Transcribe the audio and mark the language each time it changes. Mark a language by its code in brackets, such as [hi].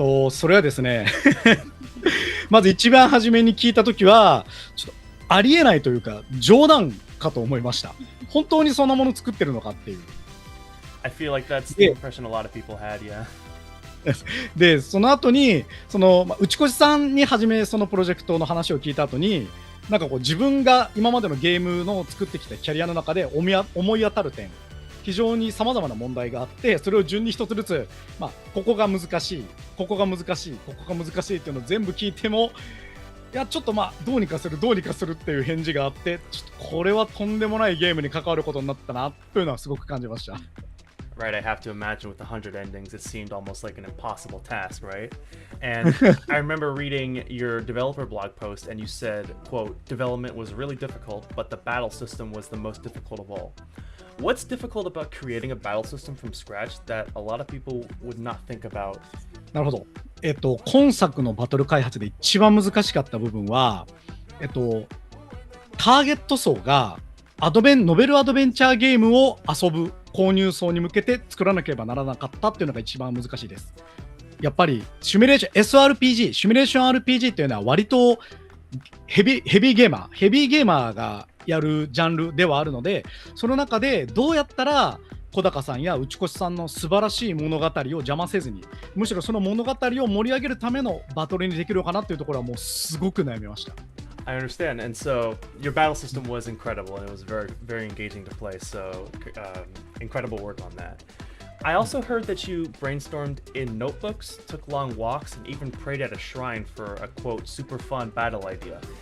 [ja] それはですねまず一番初めに聞いたときはちょっとありえないというか冗談かと思いました。本当にそんなもの作ってるのかっていう。 [en] I feel like that's the impression a lot of people had, yeah. [ja] でその後に内越さんに初めそのプロジェクトの話を聞いた後に、なんかこう自分が今までのゲームの作ってきたキャリアの中で思い当たる点、非常に様々な問題があって、それを順に一つずつ、ここが難しいっていうのを全部聞いても、いやちょっとどうにかするっていう返事があって、ちょっとこれはとんでもないゲームに関わることになったなというのはすごく感じました。 [en] Right, I have to imagine with 100 endings, it seemed almost like an impossible task, right? And I remember reading your developer blog post, and you said, quote, development was really difficult, but the battle system was the most difficult of all. What's difficult about creating a battle system from scratch that a lot of people would not think about? [ja] なるほど。今作のバトル開発で一番難しかった部分は、ターゲット層がノベルアドベンチャーゲームを遊ぶ購入層に向けて作らなければならなかったっていうのが一番難しいです。やっぱりシミュレーション SRPG、シミュレーション RPG っていうのは割とヘビーゲーマーがやるジャンルではあるので、その中でどうやったら小高さんや内越さんの素晴らしい物語を邪魔せずに、むしろその物語を盛り上げるためのバトルにできるかなっていうところはもうすごく悩みました。 [en] I understand, and so your battle system was incredible, and it was very, very engaging to play. So, incredible work on that. I also heard that you brainstormed in notebooks, took long walks, and even prayed at a shrine for a quote super fun battle idea.